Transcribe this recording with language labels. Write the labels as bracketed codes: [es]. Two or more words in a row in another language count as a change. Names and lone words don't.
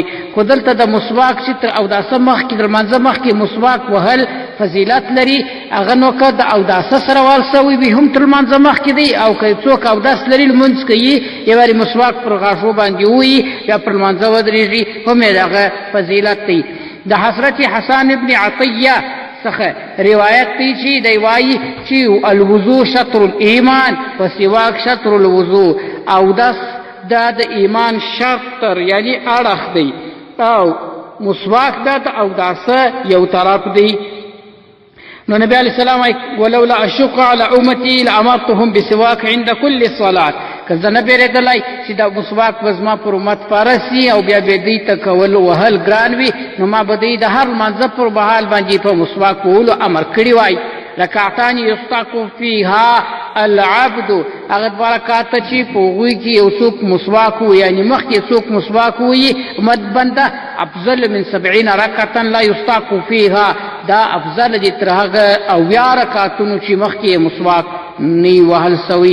[ps] خو دلته د مسواک چې تر اوداسه مخکې تر لمانځه مخکې مسواک وهل فضیلت لري، هغه نو که د اوداسه سره وهل سوی وي هم تر لمانځه مخکې دی، او که څوک اودس لري لمونځ کوي یو وارې مسواک پر غاښو باندې ووایي بیا پر لمانځه ودرېږي، هم یې دغه فضیلت دی. د حضرت حسن ابن عطیه څخه روایت دی چې دی وایي چې [ar] الوضو شطر الایمان و سواک شطر الوضو. [ps] اودس دا د ایمان شطر یعنی اړخ دی، او مسواک دا د اوداسه یو طرف دی. [ar] نو نبی علیہ السلام ولولا اشق علی امتی لامرتهم بسواک عند كل صلاه. [ps] که زه نه بیرېدلی چې دا مسواک به زما پر امت فارسي او بیا به دوی ته کول وهل ګران وي، نو ما به دوی د هر لمانځه پر بحال باندې په مسواک وهلو امر کړی وای. [ar] رکعتان یستاق فیها العبد، [ps] هغه 2 رکعاته چې په هغوی کې یو څوک مسواک ووایي، یعنی مخکې څوک مسواک ووایي امت بنده [ar] افضل من 70 رکعتا لا یستاق فیها، [ps] دا افضل دي تر هغه 80 رکعتونو چې مخکې مسواک نه وي وهل سوی.